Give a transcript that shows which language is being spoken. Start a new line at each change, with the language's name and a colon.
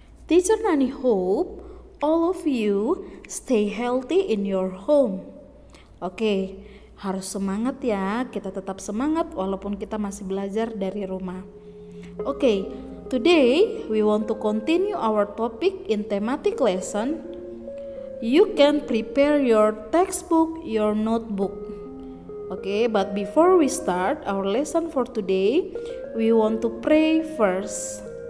English: Teacher Nani hope all of you stay healthy in your home.
Indonesian: Oke, harus semangat ya. Kita tetap semangat walaupun kita masih belajar dari rumah.
English: Oke, today we want to continue our topic in thematic lesson. You can prepare your textbook, your notebook. Okay, but before we start our lesson for today, we want to pray first.